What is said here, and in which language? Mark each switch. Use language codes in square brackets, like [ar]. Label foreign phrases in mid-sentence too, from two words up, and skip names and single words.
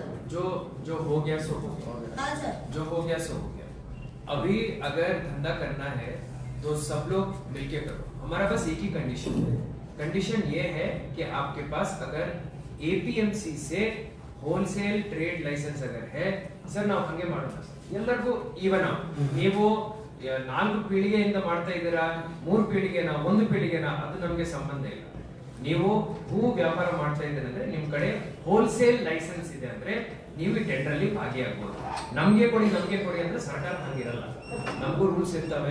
[hi] जो हो गया सो हो गया. हाँ सर. जो हो गया सो हो गया. अभी अगर धंधा करना है तो सब लोग मिलके करो. हमारा बस एक ही कंडीशन है. कंडीशन ये है कि आपके पास अगर APMC से [en] wholesale trade license [hi] अगर है सर [kn] ನಾವು ಹಂಗೆ ಮಾಡೋಣ ಸರ್. ಎಲ್ಲರಿಗೂ ಈವನ್ ನೀವು 4 ಪೀಳಿಗೆಯಿಂದ ಮಾಡ್ತಾ ಇದ್ದೀರಾ, 3 ಪೀಳಿಗೆನಾ, 1 ಪೀಳಿಗೆನಾ, ಅದು ನಮಗೆ ಸಂಬಂಧ ಇಲ್ಲ. ನೀವು ಹೂ ವ್ಯಾಪಾರ ಮಾಡ್ತಾ ಇದ್ದೀರಾ ಅಂದ್ರೆ ನಿಮ್ ಕಡೆ [en] wholesale license [kn] ಇದೆ ಅಂದ್ರೆ ನೀವು ಈ ಟೆಂಡರ್ ಅಲ್ಲಿ ಭಾಗಿಯಾಗಬಹುದು. ನಮ್ಗೆ ಕೊಡಿ ಅಂದ್ರೆ ಸರ್ಕಾರ ಹಂಗಿರಲ್ಲ. ನಮಗೂ ರೂಲ್ಸ್ ಇರ್ತವೆ.